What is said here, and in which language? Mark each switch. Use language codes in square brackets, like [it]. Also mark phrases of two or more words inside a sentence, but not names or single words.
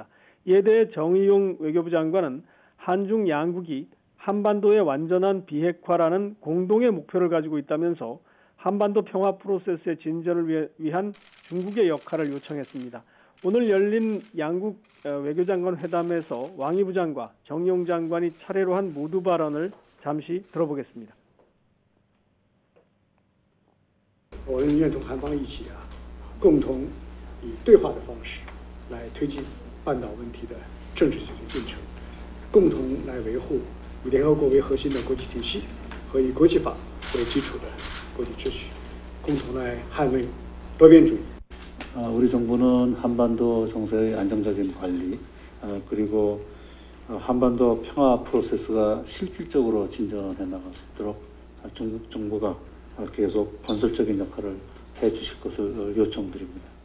[ko] 이에 대해 정의용 외교부 장관은 한중 양국이 한반도의 완전한 비핵화라는 공동의 목표를 가지고 있다면서 한반도 평화 프로세스의 진전을 위한 중국의 역할을 요청했습니다. 오늘 열린 양국 외교장관 회담에서 왕이 부장과 정의용 장관이 차례로 한 모두 발언을 잠시 들어보겠습니다. [zh] 我们愿同韩方一起共同以对话的方式来推进半岛问题的政治解决进程，共同来维护以联合国为核心的国际体系和以国际法为基础的国际秩序，共同来捍卫多边主义。 [ko] 우리 정부는 한반도 정세의 안정적인 관리 그리고 한반도 평화 프로세스가 실질적으로 진전해 나갈 수 있도록 중국 정부가 계속 건설적인 역할을 해주실 것을 요청드립니다.